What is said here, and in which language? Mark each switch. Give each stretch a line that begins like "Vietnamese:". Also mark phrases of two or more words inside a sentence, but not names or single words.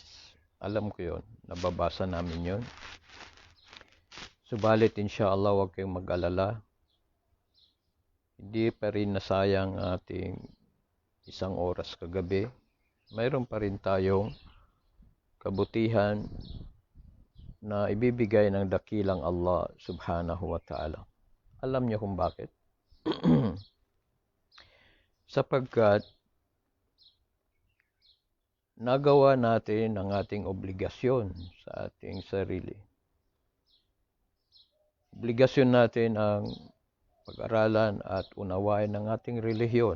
Filipino: Alam ko yon, nababasa namin yon. Subalit insyaAllah, huwag kayong mag-alala. Hindi pa rin nasayang ating isang oras kagabi. Mayroon pa rin tayong kabutihan na ibibigay ng dakilang Allah
Arabic: سبحانه وتعالى.
Filipino: Alam niyo kung bakit? Sapagkat nagawa natin ang ating obligasyon sa ating sarili. Obligasyon natin ang pag-aralan at unawain ng ating relihiyon.